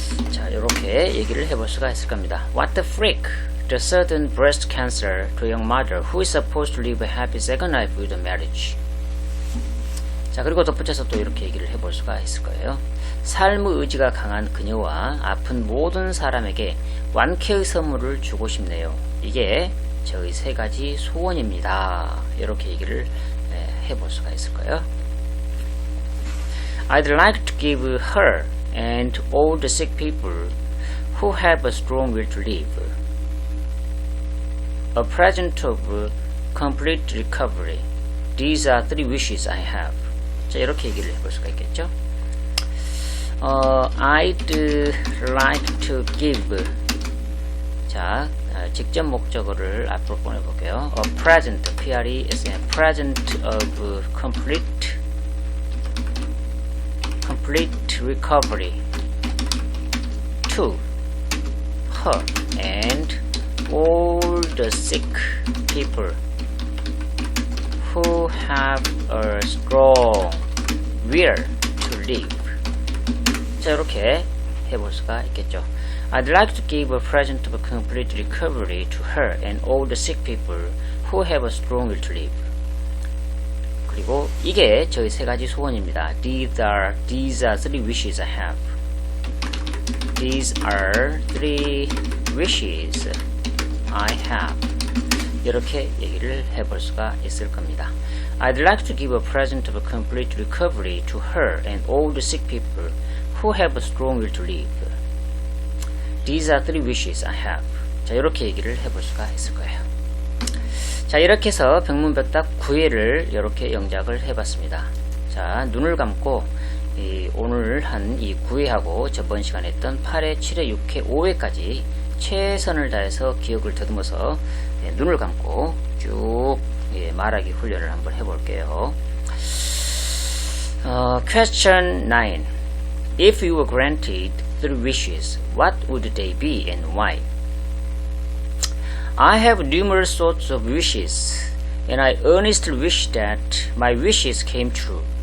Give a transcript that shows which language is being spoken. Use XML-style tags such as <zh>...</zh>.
<ko>자, 이렇게 얘기를 해볼 수가 있을 겁니다.</ko> <en>What the frick? The sudden breast cancer to a young mother who is supposed to live a happy second life with a marriage.</en> <ko>자, 그리고 덧붙여서 또 이렇게 얘기를 해볼 수가 있을 거예요. 삶의 의지가 강한 그녀와 아픈 모든 사람에게 완쾌의 선물을 주고 싶네요. 이게 저의 3가지 소원입니다. 이렇게 얘기를 해볼 수가 있을 거예요.</ko> <en>I'd like to give her and all the sick people who have a strong will to live a present of complete recovery. These are 3 wishes I have.</en> <ko>자, 이렇게 얘기를 해볼 수가 있겠죠.</ko> <en>I'd like to give.</en> <ko>자, 직접 목적어를 앞으로 보내볼게요.</ko> <en>A present, P-R-E-S-E-N, present of complete recovery to her and all the sick people who have a strong will to live.</en> <ko>자, 이렇게 해볼 수가 있겠죠.</ko> <en>I'd like to give a present of complete recovery to her and all the sick people who have a strong will to live.</en> <ko>그리고 이게 저희 3가지 소원입니다.</ko> <en>These are 3 wishes I have. These are 3 wishes I have.</en> <ko>이렇게 얘기를 해볼 수가 있을 겁니다.</ko> <en>I'd like to give a present of a complete recovery to her and all the sick people who have a strong will to live. These are 3 wishes I have.</en> <ko>자, 이렇게 얘기를 해볼 수가 있을 거예요. 자, 이렇게 해서 병문벽답 9회를 이렇게 영작을 해봤습니다. 자, 눈을 감고 오늘 한 이 9회하고 저번 시간에 했던 8회, 7회, 6회, 5회까지 최선을 다해서 기억을 더듬어서 눈을 감고 쭉 말하기 훈련을 한번 해볼게요.</ko> <en>Question 9. If you were granted 3 wishes, what would they be and why? I have numerous sorts of wishes, and I earnestly wish that my wishes came true.</en>